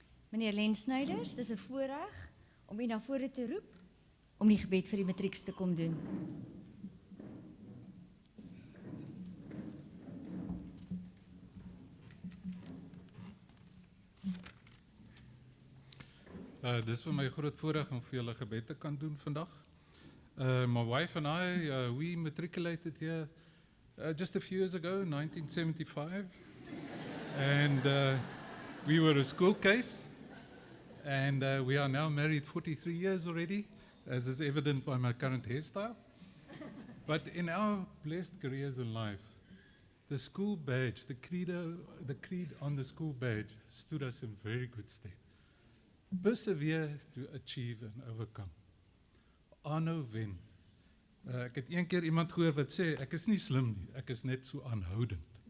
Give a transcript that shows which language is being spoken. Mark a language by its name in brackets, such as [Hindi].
[Afrikaans] Meneer Lensnyders, dis 'n voorreg om u na vore te roep om die gebed vir die matrieks te kom doen. Dis vir my groot voorreg om vir julle gebed te kan doen vandag. [English] My wife and I, we matriculated here just a few years ago, 1975. And we were a school case. And we are now married 43 years already, as is evident by my current hairstyle. But in our blessed careers in life, the school badge, the creed on the school badge stood us in very good stead. Persevere to achieve and overcome. [Afrikaans] Aanhou wen. Ek het een keer iemand gehoor wat sê, ek is nie slim nie, ek is net so aanhoudend.